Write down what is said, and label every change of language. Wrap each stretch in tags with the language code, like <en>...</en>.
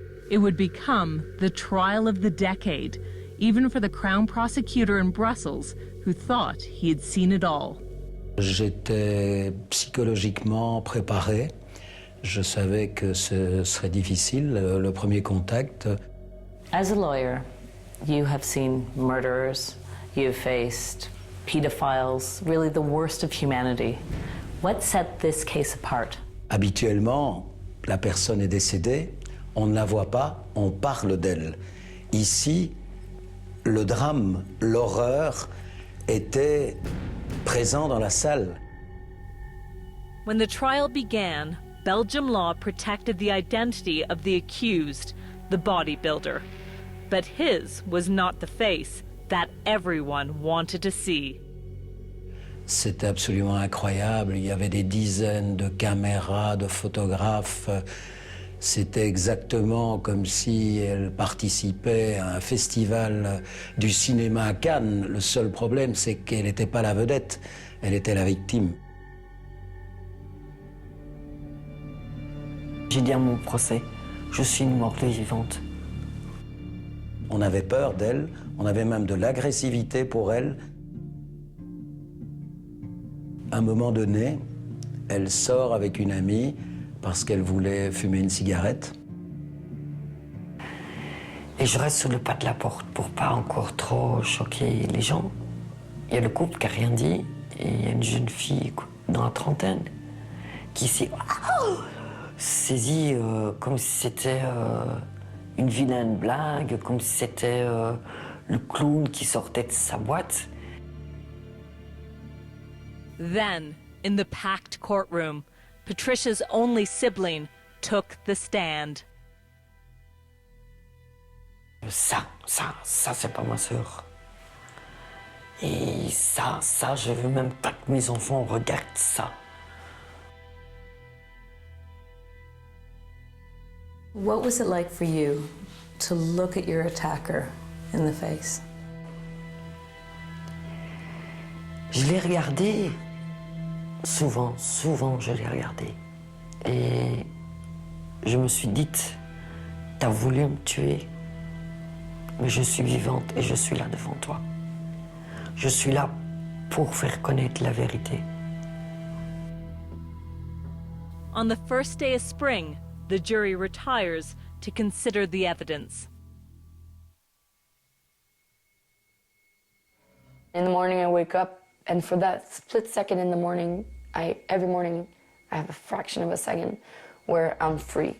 <en>It would become the trial of the decade, even for the Crown prosecutor in Brussels, who thought he had seen it all.</en> <fr>J'étais psychologiquement préparé. Je savais que ce serait difficile, le premier contact.</fr> <en>As a lawyer, you have seen murderers, you have faced pedophiles, really the worst of humanity. What set this case apart?</en> <fr>Habituellement, la personne est décédée, on ne la voit pas, on parle d'elle. Ici, le drame, l'horreur était présent dans la salle.</fr> <en>When the trial began, Belgium law protected the identity of the accused, the bodybuilder. But his was not the face that everyone wanted to see.</en> <fr>C'était absolument incroyable. Il y avait des dizaines de caméras, de photographes. C'était exactement comme si elle participait à un festival du cinéma à Cannes. Le seul problème, c'est qu'elle n'était pas la vedette, elle était la victime. J'ai dit à mon procès, je suis une morte vivante. On avait peur d'elle, on avait même de l'agressivité pour elle. À un moment donné, elle sort avec une amie parce qu'elle voulait fumer une cigarette. Et je reste sur le pas de la porte pour pas encore trop choquer les gens. Il y a le couple qui n'a rien dit et il y a une jeune fille dans la trentaine qui s'est saisie comme si c'était une vilaine blague, comme si c'était le clown qui sortait de sa boîte.</fr> <en>Then, in the packed courtroom, Patricia's only sibling took the stand.</en> <fr>Ça, c'est pas ma sœur. Et ça, je veux même pas que mes enfants regardent ça.</fr> <en>What was it like for you to look at your attacker in the face?</en> <fr>Je l'ai regardé. Souvent, je l'ai regardé. Et je me suis dit, t'as voulu me tuer, mais je suis vivante et je suis là devant toi. Je suis là pour faire connaître la vérité.</fr> <en>On the first day of spring, the jury retires to consider the evidence. In the morning, I wake up, and for that split second in the morning, every morning, I have a fraction of a second where I'm free.</en>